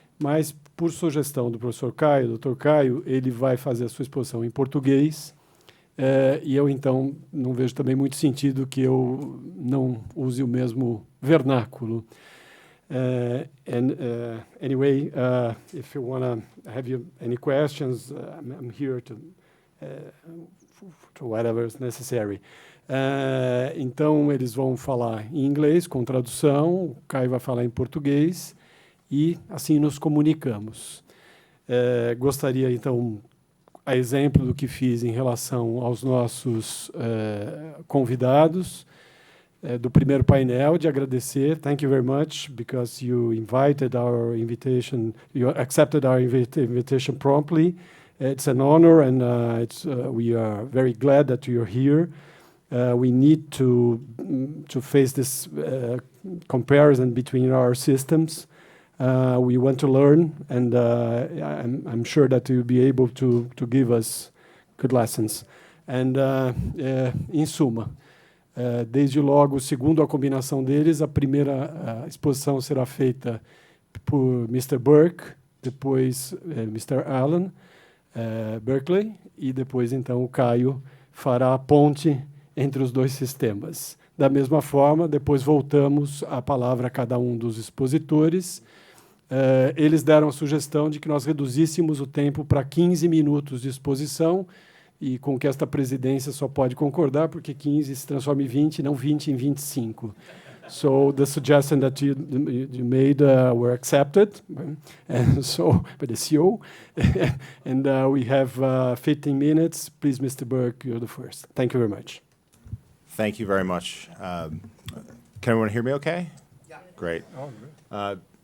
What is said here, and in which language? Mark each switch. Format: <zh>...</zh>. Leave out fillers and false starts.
<pt>Mas, por sugestão do professor Caio, Dr. Caio, ele vai fazer a sua exposição em português e eu, então, não vejo também muito sentido que eu não use o mesmo vernáculo.</pt> <en>Anyway, if you want to have any questions, I'm here to whatever is necessary.</en> <pt>Então, eles vão falar em inglês, com tradução, o Caio vai falar em português, e assim nos comunicamos. Gostaria, então, a exemplo do que fiz em relação aos nossos convidados, do primeiro painel, de agradecer.</pt> <en>Thank you very much, because you invited our invitation, you accepted our invitation promptly. It's an honor, and we are very glad that you're here. We need to face this comparison between our systems. We want to learn, and I'm sure that you'll be able to give us good lessons.</en> <pt>And em suma, desde logo, segundo a combinação deles, a primeira exposição será feita por Mr. Burke, depois Mr. Allen Berkeley, e depois, então, o Caio fará a ponte entre os dois sistemas. Da mesma forma, depois voltamos a palavra a cada um dos expositores. Eles deram a sugestão de que nós reduzíssemos o tempo para 15 minutos de exposição, e com que esta presidência só pode concordar, porque 15 se transforma em 20, não 20 em 25.</pt> <en>So the suggestion that you made were accepted, and so by the CEO, and we have 15 minutes. Please, Mr. Burke, you're the first. Thank you very much. Thank you very much. Can everyone hear me okay? Yeah. Great. Oh, great.</en>